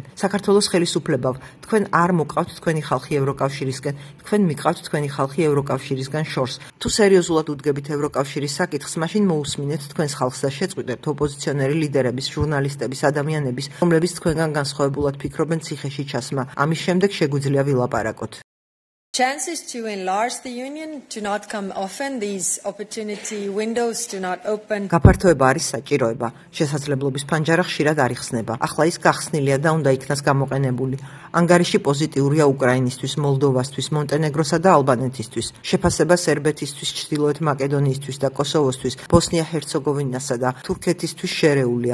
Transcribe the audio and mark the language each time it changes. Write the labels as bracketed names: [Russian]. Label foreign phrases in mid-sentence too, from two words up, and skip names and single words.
[Georgian] საქართველოს ხელისუფლებავ, თქვენ არ მოყავთ თქვენი ხალხი ევროკავშირისკენ, თქვენ მიჰყავთ თქვენი ხალხი ევროკავშირისგან შორს. თუ სერიოზულად უდგებით ევროკავშირის საკითხს, მაშინ მოусმინეთ თქვენს ხალხს და შეწყვიტეთ ოპოზიციონერი ლიდერების, ჟურნალისტების, ადამიანების, რომლებიც თქვენგან განსხვავებულად ფიქრობენ ციხეში ჩასმა. ამის შემდეგ შეგვიძლია ვილაპარაკოთ. [English] Chances to enlarge the union do not come often. These opportunity windows do not open. [Georgian] გაფართოება არის საჭიროება. შესაძლებლობის ფანჯარა ხშირად არ იხსნება. ახლა ის გახსნილია და უნდა იქნას გამოყენებული. ანგარიში პოზიტიურია უკრაინისთვის, მოლდოვასთვის, მონტენეგროსა და ალბანეთისთვის. შეფასება სერბეთისთვის, ჩრდილოეთ მაკედონიისთვის და კოსოვოსთვის, ბოსნია-ჰერცეგოვინასა და თურქეთისთვის შერეულია.